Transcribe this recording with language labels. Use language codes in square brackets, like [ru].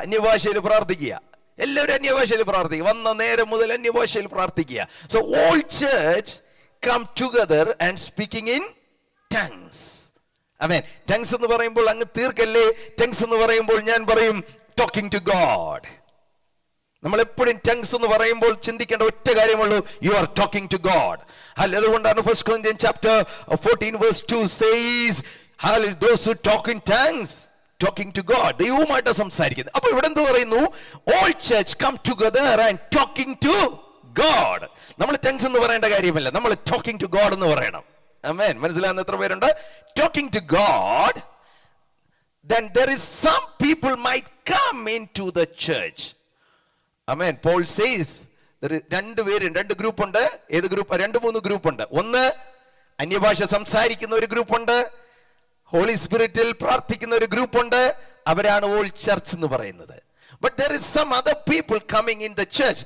[ml] അന്യഭാഷയിൽ പ്രാർത്ഥിക്കുക. എല്ലാവരും അന്യഭാഷയിൽ പ്രാർത്ഥിക്കുക. വന്ന നേരം മുതൽ അന്യഭാഷയിൽ പ്രാർത്ഥിക്കുക. [en] So all church come together and speaking in tongues. [ml] Amen. Tongues എന്ന് പറയുമ്പോൾ അങ്ങ് തീർക്കല്ലേ. ടങ്സ് എന്ന് പറയുമ്പോൾ ഞാൻ പറയും [en] Talking to God. [ml] നമ്മൾ എപ്പോഴും ടങ്സ് എന്ന് പറയുമ്പോൾ ചിന്തിക്കേണ്ട ഒറ്റ കാര്യമുള്ളൂ, [en] You are talking to God. [ml] അതുകൊണ്ടാണ് [en] 1 Corinthians chapter 14 verse 2 says, those who talk in tongues talking to God, [ml] ദൈവവുമായിട്ട് സംസാരിക്കുന്നത്. അപ്പൊ ഇവിടെ എന്ത് പറയുന്നു? [en] all church come together and talking to God. [ml] നമ്മൾ ടങ്സ് എന്ന് പറയേണ്ട കാര്യമല്ല, നമ്മൾ [en] talking to God [ml] എന്ന് പറയണം. ആമേൻ. മനസ്സിലാകുന്ന എത്ര പേരുണ്ട്? [en] Talking to God. then there is some people might come into the church. [ml] Amen. [en] Paul says [ml] രണ്ട് ഗ്രൂപ്പ് ഉണ്ട്. ഏത് ഗ്രൂപ്പ്? 2-3 ഗ്രൂപ്പ് ഉണ്ട്. ഒന്ന്, അന്യഭാഷ സംസാരിക്കുന്ന ഒരു ഗ്രൂപ്പ് ഉണ്ട്. ഹോളി സ്പിരിറ്റിൽ പ്രാർത്ഥിക്കുന്ന ഒരു ഗ്രൂപ്പ് ഉണ്ട്. അവരാണ് [en] all church [ml] എന്ന് പറയുന്നത്. [en] But there is some other people coming in the church.